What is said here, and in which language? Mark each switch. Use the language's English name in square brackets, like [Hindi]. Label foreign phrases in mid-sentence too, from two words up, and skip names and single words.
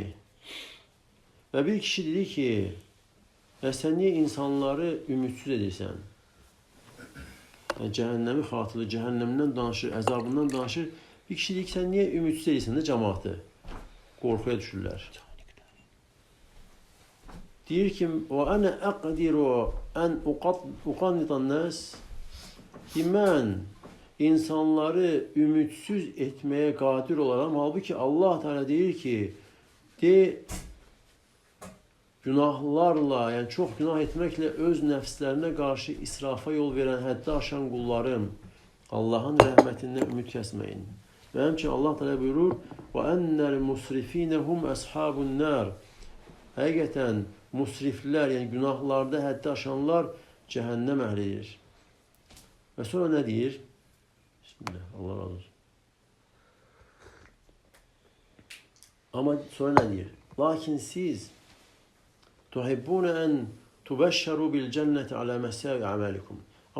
[Azerbaijani] Və bir kişi dedi ki, sən niyə insanları ümidsiz edirsən? Cəhənnəmi xatırlayır, cəhənnəmdən danışır, əzabından danışır. Bir kişi deyir ki, sən niyə ümidsiz edirsən də cəmaatı? Qorxuya düşürlər. Deyir ki, [Arabic] وَأَنَا أَقْدِرُ أَنْ أُقَنِّطَ النَّاسِ. [Azerbaijani] Mən insanları ümidsiz etməyə qadir olaram. Halbuki Allah Teala deyir ki, günahlarla, çox günah etməklə öz nəfslərinə qarşı israfa yol verən, həddi aşan qullarım, Allahın rəhmətindən ümid kəsməyin. Və həmçinin Allah Teala buyurur, [Arabic] وَأَنَّ الْمُسْرِفِينَ هُمْ أَصْحَابُ النَّارِ. [Azerbaijani] Həqiqətən musriflər, günahlarda həddi aşanlar cəhənnəm əhlidir. Və sonra nə deyir? Bismillah, Allah razı olsun. Amma sonra nə deyir? Lakin siz [Arabic] تحبون أن تبشروا بالجنة على مساوي أعمالكم.